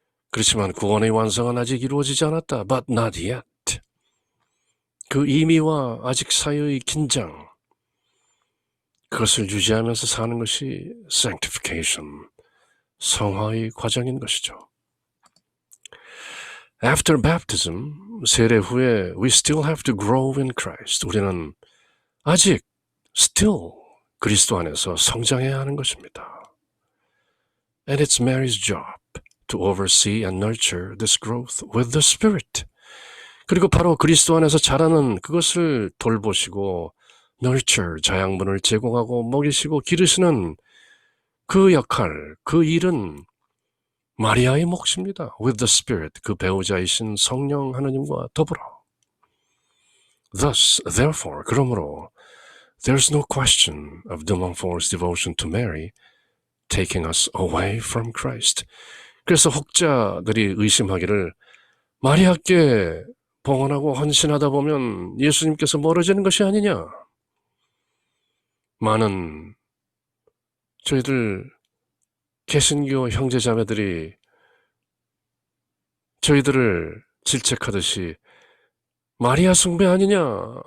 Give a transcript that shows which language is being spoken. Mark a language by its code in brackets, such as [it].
[ko] 그렇지만 구원의 완성은 아직 이루어지지 않았다. [en] But not yet. [ko] 그 이미와 아직 사이의 긴장, 그것을 유지하면서 사는 것이 sanctification, 성화의 과정인 것이죠. [en] After baptism, [ko] 세례 후에 [en] we still have to grow in Christ. [ko] 우리는 아직 still 그리스도 안에서 성장해야 하는 것입니다. [en] And it's Mary's job to oversee and nurture this growth with the Spirit. [ko] 그리고 바로 그리스도 안에서 자라는 그것을 돌보시고 nurture, 자양분을 제공하고 먹이시고 기르시는 그 역할, 그 일은 마리아의 몫입니다. [en] With the Spirit, [ko] 그 배우자이신 성령 하느님과 더불어. [en] Thus, therefore, [ko] 그러므로 [en] there's no question of de Montfort's devotion to Mary taking us away from Christ. [ko] 그래서 혹자들이 의심하기를 마리아께 봉헌하고 헌신하다 보면 예수님께서 멀어지는 것이 아니냐. 많은 저희들 개신교 형제자매들이 저희들을 질책하듯이 마리아 숭배 아니냐.